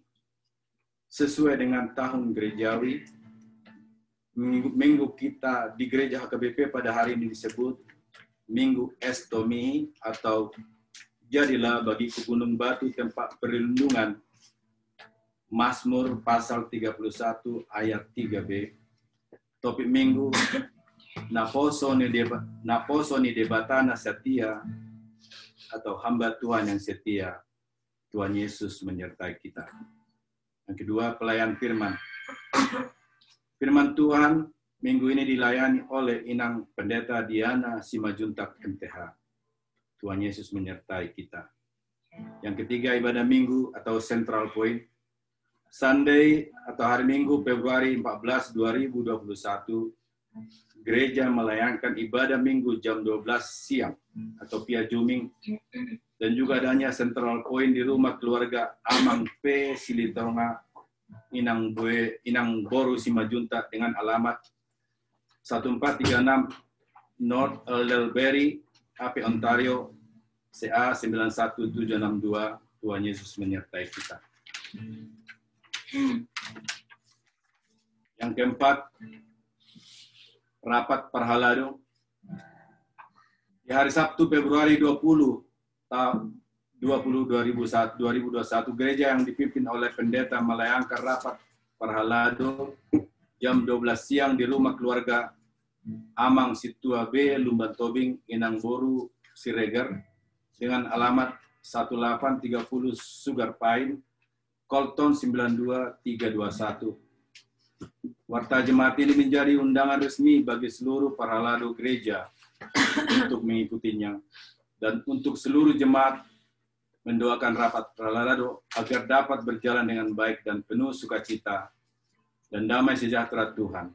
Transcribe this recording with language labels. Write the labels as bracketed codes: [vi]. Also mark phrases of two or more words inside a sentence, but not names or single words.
[id] Sesuai dengan tahun gerejawi, minggu kita di gereja HKBP pada hari ini disebut Minggu Estomihi atau Jadilah Bagiku Gunung Batu Tempat Perlindungan, Mazmur pasal 31 ayat 3b. Topik minggu, [bbc] Naposoni debatana setia [id] atau hamba Tuhan yang setia. Tuhan Yesus menyertai kita. Yang kedua, pelayan firman. Firman Tuhan minggu ini dilayani oleh Inang Pendeta Diana Simajuntak MTH. Tuhan Yesus menyertai kita. Yang ketiga, ibadah minggu atau [en] Central Point. [id] Sunday atau hari Minggu Februari 14, 2021, gereja melayangkan ibadah minggu jam 12 siang atau via Zooming. Dan juga adanya [en] Central Point [id] di rumah keluarga Amang P. Silitonga Inang Boru Simajuntak dengan alamat 1436 North Elderberry, AP Ontario, CA 91762. Tuhan Yesus menyertai kita. Yang keempat, rapat Parhalado. Di hari Sabtu Februari 20 2021, gereja yang dipimpin oleh pendeta melayangkan rapat Parhalado jam 12 siang di rumah keluarga Amang Situa B, Lumban Tobing, Inang Boru, Siregar, dengan alamat 1830 Sugar Pine, Colton 92321. Warta jemaat ini menjadi undangan resmi bagi seluruh Parhalado gereja untuk mengikutinya, dan untuk seluruh jemaat mendoakan rapat Parhalado agar dapat berjalan dengan baik dan penuh sukacita dan damai sejahtera Tuhan.